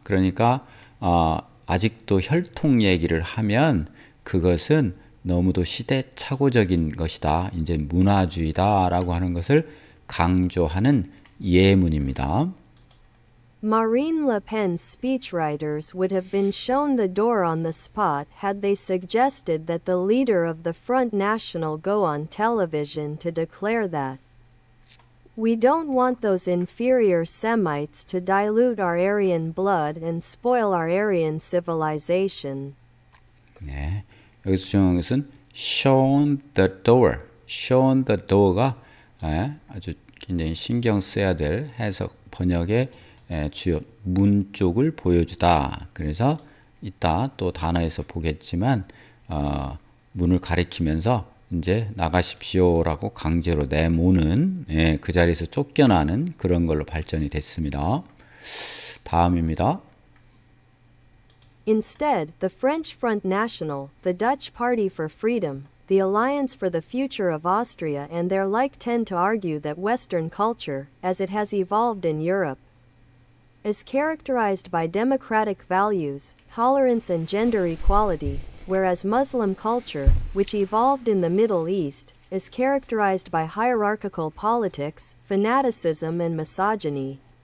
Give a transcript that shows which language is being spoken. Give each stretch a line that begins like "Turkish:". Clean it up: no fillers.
Korean: 그러니까 아직도 혈통 얘기를 하면 그것은 너무도 시대착오적인 것이다. 이제 문화주의다라고 하는 것을 강조하는 예문입니다.
English: Marine Le Pen's speechwriters would have been shown the door on the spot had they suggested that the leader of the Front National go on television to declare that we don't want those inferior Semites to dilute our Aryan blood and spoil our Aryan civilization.
Korean: 네, 여기서 중요한 것은
English: shown the door. shown the door
Korean: 가 아주 굉장히 신경 써야 될 해석 번역의 주요 문 쪽을 보여주다. 그래서 이따 또 단어에서 보겠지만 문을 가리키면서 이제 나가십시오라고 강제로 내모는 그 자리에서 쫓겨나는 그런 걸로 발전이 됐습니다. 다음입니다.
English: Instead, the French Front National, the Dutch Party for Freedom, the Alliance for the Future of Austria and their like tend to argue that Western culture, as it has evolved in Europe, is characterized by democratic values, tolerance and gender equality, whereas Muslim culture, which evolved in the Middle East, is characterized by hierarchical politics, fanaticism and misogyny.